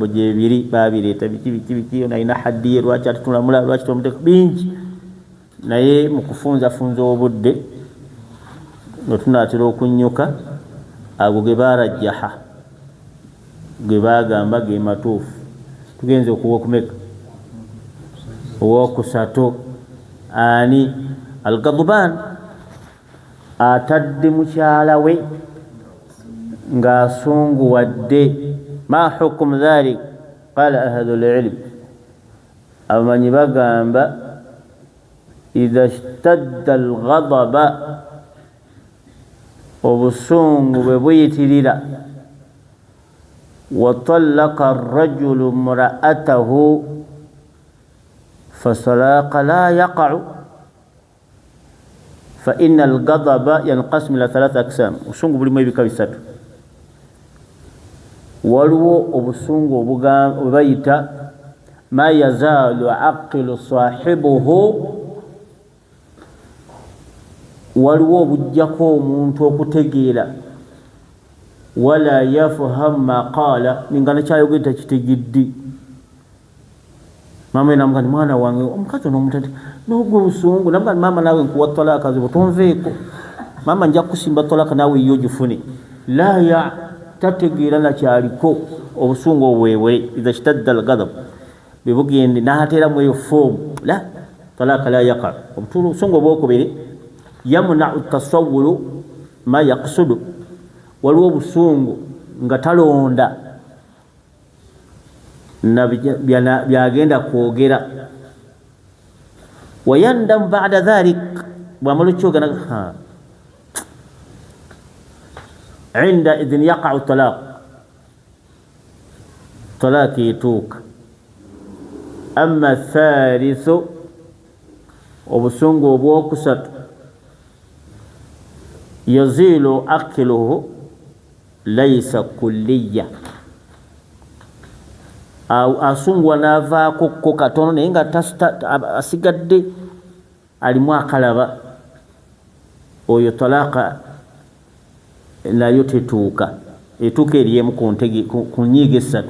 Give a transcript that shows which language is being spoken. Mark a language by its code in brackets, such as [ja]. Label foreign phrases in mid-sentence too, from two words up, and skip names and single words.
[lg] gyebiri babireeta biki nalina haddiye lwaki atutulamula lwaki tomuteeka bingi, naye mu kufunzafunza obudde nga tunaatera okunnyuka ago ge barajjaha ge bagamba ge matuufu. Tugenze okuwa okumeka owokusatu ani Al-Ghadban atadde mukyala we ng'asunguwadde. [ar] ما حكم ذلك؟ قال أهل العلم, [lg] abamanyi bagamba [ar] إذا اشتد الغضب, [lg] obusungu bwe buyitirira, [ar] وطلق الرجل امرأته فطلق لا يقع فإن الغضب ينقسم إلى ثلاثة أقسام. [lg] Obusungu bulimu ebika bisatu. Waliwo obusungu bwe bayita [ar] ما يزيل عقل صاحبه, [lg] waliwo obujjako omuntu okutegeera [ar] ولا يفهم ما قال, [lg] ninga nakyayogera takitegedde. Mama namugamba nti mwana wange omukazi n'omutati n'ogwo obusungu, namugamba nti mama naawe nkuwa talaka zibu tonveeko, mama nja kusimba talaka naawe iyo gifune. La ya tategeera nakyaliko obusungu obwebwe. [ar] إذا اشتد الغضب [lg] bwe bugende n'ateeramu eyo foomu, [ar] لا طلاق لا يقع. [lg] Obusungu obwokubiri [ar] يمنع تصور ما يقصد, [lg] waliwo obusungu nga talonda na byagenda kwogera. [ar] ويندم بعد ذلك, [lg] bwamala okyogera [ar] عند إذن يقع طلاق, [lg] talaq yetuuka. [ar] أما الثالث, [lg] obusungu obwokusatu [ar] يزيل عقله ليس كلية, [lg] asungwa n'avaako katono naye nga asigadde alimu akalaba, oyo talaka nayo tetuuka, etuuka eriemu ku nyiiga esatu.